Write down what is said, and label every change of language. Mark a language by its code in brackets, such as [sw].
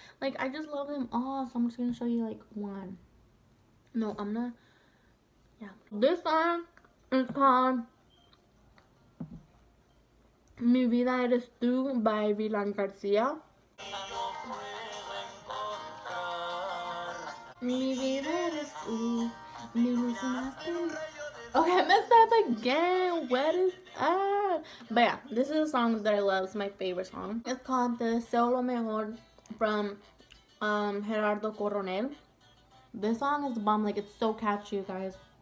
[en] Like, I just love them all, so I'm just gonna show you like one. No, I'm not. Yeah, this song is called Mi Vida Eres Tú by Vilan Garcia. [es] Mi vida eres tú, mi luz más tú. [en] Okay, I messed up again. What is up? But yeah, this is a song that I love. It's my favorite song. It's called The Deseo Lo Mejor from Gerardo Coronel. This song is the bomb. Like, it's so catchy, you guys.